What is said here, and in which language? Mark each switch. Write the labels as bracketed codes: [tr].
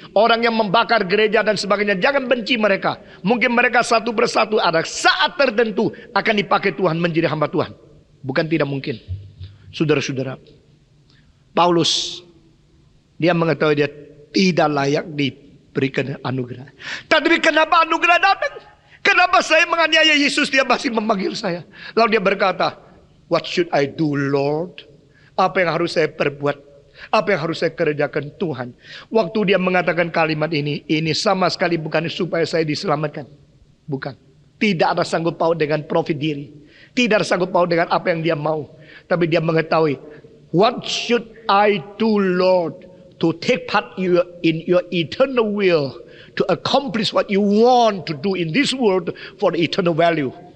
[id] Orang yang membakar gereja dan sebagainya, jangan benci mereka. Mungkin mereka satu persatu ada saat tertentu akan dipakai Tuhan menjadi hamba Tuhan. Bukan tidak mungkin. Saudara-saudara, Paulus, dia mengetahui dia tidak layak diberikan anugerah. Tapi kenapa anugerah datang? Kenapa saya menganiaya Yesus, dia masih memanggil saya? Lalu dia berkata, [en] what should I do, Lord? [id] Apa yang harus saya perbuat? Apa yang harus saya kerjakan Tuhan? Waktu dia mengatakan kalimat ini sama sekali bukan supaya saya diselamatkan. Bukan. Tidak ada sanggup paut dengan profit diri. Tidak ada sanggup paut dengan apa yang dia mau. Tapi dia mengetahui, [en] what should I do, Lord, to take part in your eternal will, to accomplish what you want to do in this world for the eternal value.